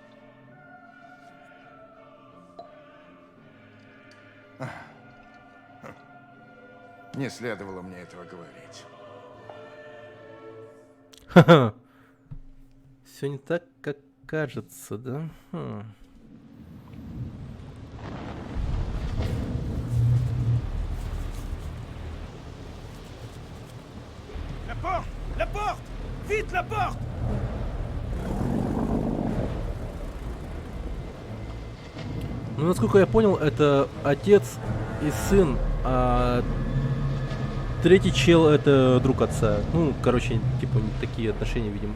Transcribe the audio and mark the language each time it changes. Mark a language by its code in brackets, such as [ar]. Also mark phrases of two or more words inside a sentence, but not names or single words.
[ru] Не следовало мне этого говорить. Ха-ха. Все не так, как кажется, да? [fr] La porte! Vite, la porte! [ru] Ну, насколько я понял, это отец и сын, а третий чел это друг отца. Ну, короче, типа такие отношения, видимо.